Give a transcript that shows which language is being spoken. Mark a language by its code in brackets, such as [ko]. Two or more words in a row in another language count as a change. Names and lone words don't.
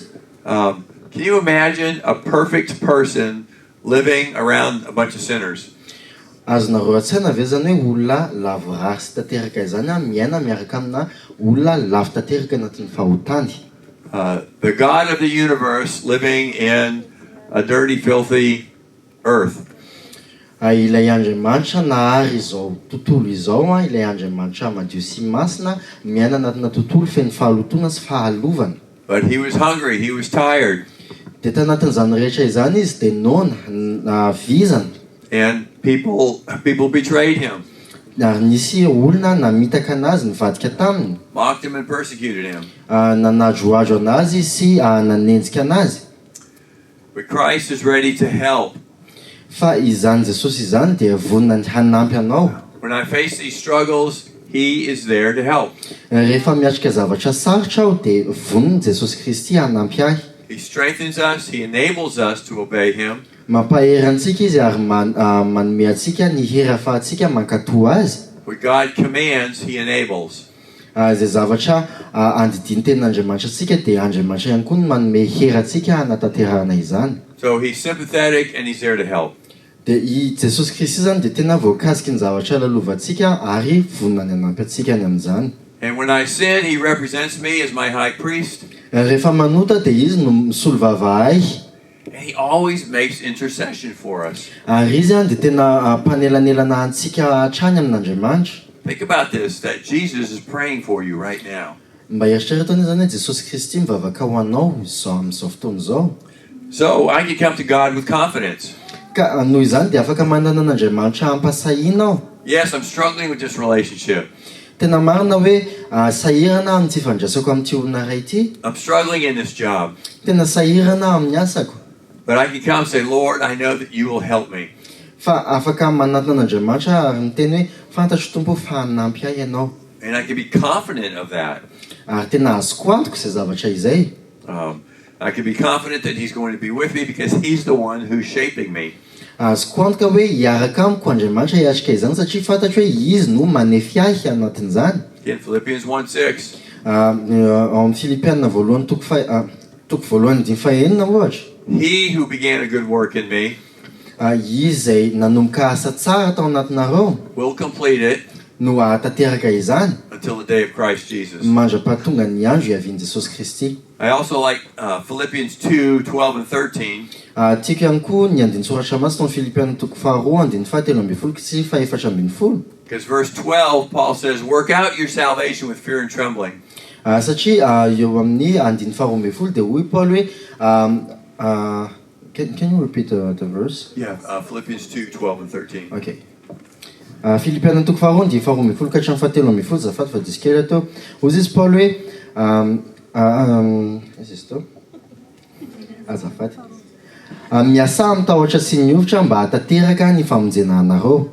[en] Can you imagine a perfect person living around a bunch of sinners? [mg] azonareo an-tsaina ve zany hoe olona lavo rasy tanteraka izany a miaina miaraka amina olona lavo tanteraka anatin'ny fahotany. [en] The God of the universe living in a dirty, filthy earth. [mg] Ilay Andriamanitra nahary izao tontolo izao a, ilay Andriamanitra madio sy masina miaina anatina tontolo feno fahalotona sy fahalovana. [en] But he was hungry, he was tired. [mg] Dia tanatin'izany rehetra izany izy dia nona vizana. [en] And people betrayed him. [mg] Ary nisy olona namitaka anazy nivadika taminy. [en] Mocked him and persecuted him. [mg] Nanadroadro anazy sy nanenjika anazy. [en] But Christ is ready to help. [mg] Fa izany Jesosy izany dia vonona hanampy anao. [en] When I face these struggles, he is there to help. [mg] Rehefa miatrika zavatra sarotra aho dia vonona Jesosy Kristy hanampy ahy. [en] He strengthens us, he enables us to obey him. [mg] Mampahery antsika izy ary manome antsika ny hery ahafahantsika mankatoa azy. [en] What God commands, he enables. [mg] Izay zavatra andidiny tenin'Andriamanitra antsika dia Andriamanitra ihany koa no manome hery antsika hanatanterahana izany. [en] So he's sympathetic and he's there to help. [mg] Dia i Jesosy Kristy zany dia tena voakasiky ny zavatra lalovantsika ary vonona ny hanampy antsika any amin'izany. [en] And when I sin, he represents me as my high priest. [mg] Rehefa manota dia izy no misolo vava ahy. [en] And he always makes intercession for us. [mg] Ary izy dia tena mpanelanelana antsika hatrany amin'Andriamanitra. [en] Think about this, that Jesus is praying for you right now. [mg] Mba eritreretana zany hoe Jesosy Kristy mivavaka ho anao izao amin'izao fotoana izao. [en] So I can come to God with confidence. [mg] Ka noho izany dia afaka manana an'Andriamanitra hampasahiana aho. [en] Yes, I'm struggling with this relationship. [mg] Tena marina hoe sahirana amin'ity fandraisako amin'ity olona iray ity. [en] I'm struggling in this job. [mg] Tena sahirana amin'ny asako. [en] But I can come and say, Lord, I know that you will help me. [mg] Fa afaka manatona an'Andriamanitra ary miteny hoe fantatro Tompo fa hanampy ahy ianao. [en] And I can be confident of that. [mg] Ary tena azoko antoko izay zavatra izay. [en] I can be confident that he's going to be with me because he's the one who's shaping me. [mg] Azoko antoka hoe hiaraka amiko Andriamanitra hiatrika izany satria fantatro hoe izy no manefy ahy anatin'izany. [en] In Philippians 1:6. [mg] Ao amin'ny Filipianina voalohany toko voalohany dimy fahaenina ohatra. [en] He who began a good work in me [mg] Izay nanomboka asa tsara tao anatinareo [en] will complete it [mg] no ahatanteraka izany [en] until the day of Christ Jesus. [mg] mandra-pahatonga ny andro hiavian'i Jesosy Kristy. [en] I also like Philippians 2:12 and 13. [mg] Tiako ihany koa ny andiny soratra masina amin'ny Filipianina toko faharoa andiny fahatelo ambin'ny folo sy fahaefatra ambin'ny folo. [en] Because verse 12, Paul says, work out your salvation with fear and trembling. [mg] Satria eo amin'ny andiny faharoa ambin'ny folo dia hoy Paul hoe [en] can you repeat the verse? Yeah, Philippians 2:12 and 13. Okay. [mg] Filipianina toko faharoa andiny faharoa ambin'ny folo ka hatramin'ny fahatelo ambin'ny folo zafady fa diso kely atao. Hoy izy Paul hoe azafady. Miasa mitahotra sy miovotra mba hatateraka ny famonjena anareo.